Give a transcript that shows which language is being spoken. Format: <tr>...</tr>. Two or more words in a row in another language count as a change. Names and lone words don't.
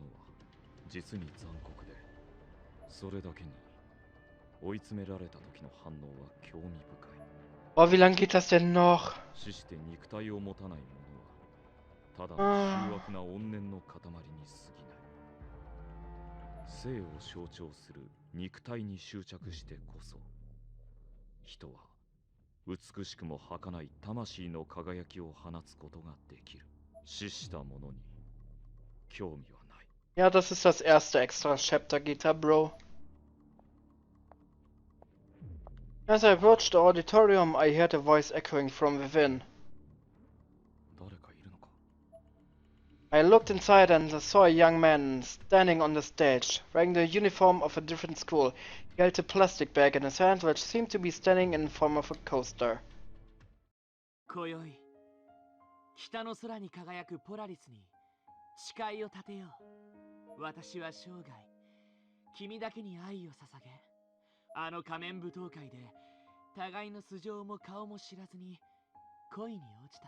<ja>は実に残酷で、それだけに追い詰められた時の反応は興味深い。</ja> <de>Oh, wie lange geht das denn noch?</de> <ja>死して肉体を持たない者はただの醜悪な怨念の塊に過ぎない。生を象徴する肉体に執着してこそ人は美しくも儚い魂の輝きを放つことができる。死した者に興味はない。</ja> <de>Ja, das ist das erste Extra-Chapter, Gita, Bro.</de> <en>As I approached the auditorium, I heard a voice echoing from within.</en> <ja>誰かいるのか。</ja> <en>I looked inside and saw a young man standing on the stage, wearing the uniform of a different school. He held a plastic bag in his hand, which seemed to be standing in form of a coaster.</en> <ja>今宵、北の空に輝くポラリスに誓いを立てよう。私は生涯、君だけに愛を捧げ、あの仮面舞踏会で互いの素性も顔も知らずに恋に落ちた。</ja>